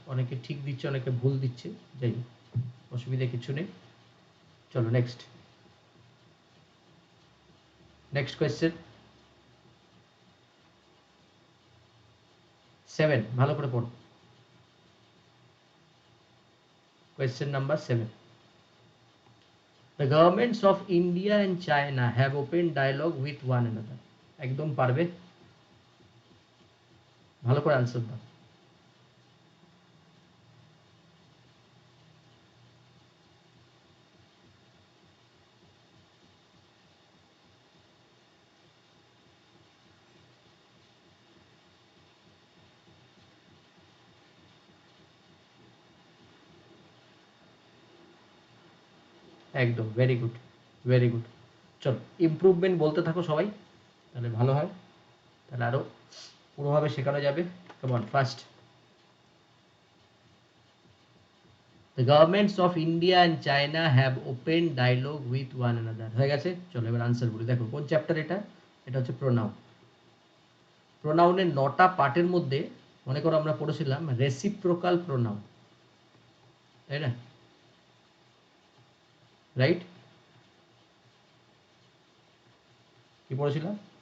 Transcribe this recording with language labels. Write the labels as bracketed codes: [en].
[bn] অনেকে ঠিক দিচ্ছে, অনেকে ভুল দিচ্ছে, যাই হোক, অসুবিধা কিছু নেই। চলো নেক্সট, নেক্সট কোয়েশ্চেন 7, ভালো করে পড়ো। [en] Question number 7, the governments of India and China have open dialogue with one another. [bn] একদম পারবে, ভালো করে আনসার দাও। [en] একদম, very good, very good. [bn] চলো ইমপ্রুভমেন্ট বলতে থাকো সবাই, তাহলে ভালো হয়, তাহলে আরো পুরোভাবে শেখানো যাবে। কেমন? [en] first, the governments of India and China have open dialogue with one another, [bn] হয়ে গেছে। চলো এবার আনসার বলি। দেখো কোন চ্যাপ্টার এটা, এটা হচ্ছে প্রোনাউন। প্রোনাউনের 9টা পার্টের মধ্যে মনে করো আমরা পড়েছিলাম রেসিপ্রোকাল প্রোনাউন, তাই না? রাইট, কি পড়েছিলাম?